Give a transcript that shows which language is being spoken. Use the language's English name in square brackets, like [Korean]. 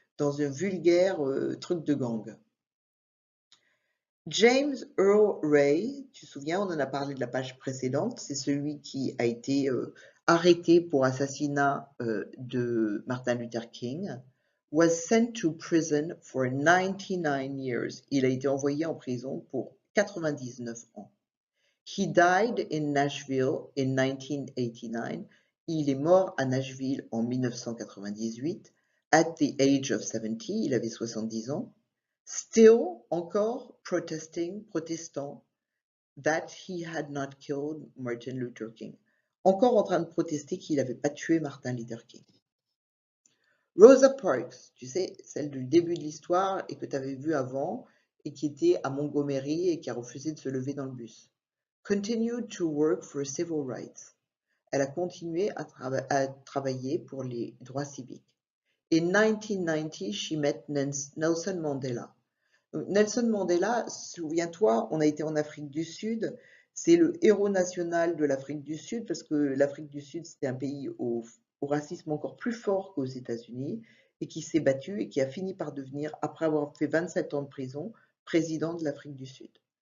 [French] dans un vulgaire truc de gang. James Earl Ray, tu te souviens, on en a parlé de la page précédente, c'est celui qui a été arrêté pour assassinat de Martin Luther King, [English] was sent to prison for 99 years. [French] Il a été envoyé en prison pour 99 ans. [English] He died in Nashville in 1989. [French] Il est mort à Nashville en 1998, [English] at the age of 70, [French] il avait 70 ans. [English] Still, encore, protestant, that he had not killed Martin Luther King. [French] Encore en train de protester qu'il n'avait pas tué Martin Luther King. Rosa Parks, tu sais, celle du début de l'histoire et que tu avais vue avant et qui était à Montgomery et qui a refusé de se lever dans le bus. [English] Continued to work for civil rights. [French] Elle a continué à travailler pour les droits civiques. [English] In 1990, she met Nelson Mandela. [French] Donc, Nelson Mandela, souviens-toi, on a été en Afrique du Sud, c'est le héros national de l'Afrique du Sud parce que l'Afrique du Sud, c'était un pays au racisme encore plus fort qu'aux États-Unis et qui s'est battu et qui a fini par devenir, après avoir fait 27 ans de prison, président de l'Afrique du Sud.